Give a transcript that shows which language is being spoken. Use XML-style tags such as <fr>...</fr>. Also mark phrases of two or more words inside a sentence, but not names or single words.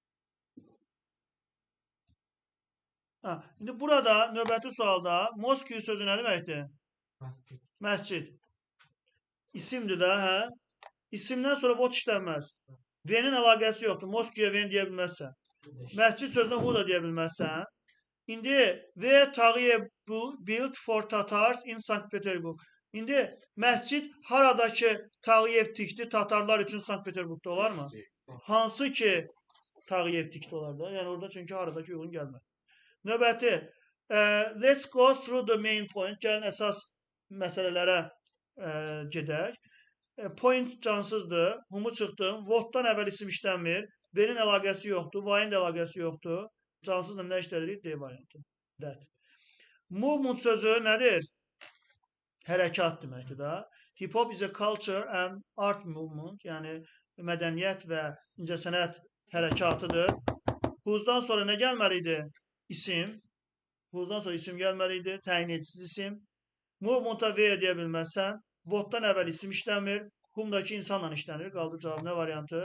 <az>İndi burada növbəti sualda Mosque sözü nə deməkdir? Məscid. İsimdir də, hə? İsimdən sonra what işlənməz. V-nin əlaqəsi yoxdur. Mosque'ya V deyə bilməzsən. Məscid sözünə who da deyə bilməzsən.</az> <en>İndi V Tağıyev built for Tatars in Sankt Peterburg.</en> <az>İndi məscid haradakı Tağıyev tikdi Tatarlar üçün Sankt Peterburgda olarmı? Hansı ki Tağıyev tikdi olar da. Yəni orada çünki haradakı uyğun gəlmir. Növbəti.</az> <en>Let's go through the main point.</en> <az>Gəlin əsas məsələlərə gedək. Point cansızdır. Humu çıxdım. What'dan əvvəl isim işlənmir. V-nin əlaqəsi yoxdur. Y-in də əlaqəsi yoxdur. Cansızla nə işlədirik? D variantı. That. Movement sözü nədir? Hərəkat deməkdir da.</az> <en>Hip hop is a culture and art movement.</en> <az>Yəni mədəniyyət və incəsənət hərəkatıdır. Who'dan sonra nə gəlməliydi? İsim. Who'dan sonra isim gəlməliydi. Təyin edicisiz isim. Movement'a V deyə bilməzsən. What'dan əvvəl isim işlənmir. Whom'dakı insanla işlənir. Qaldı cavab nə variantı?</az>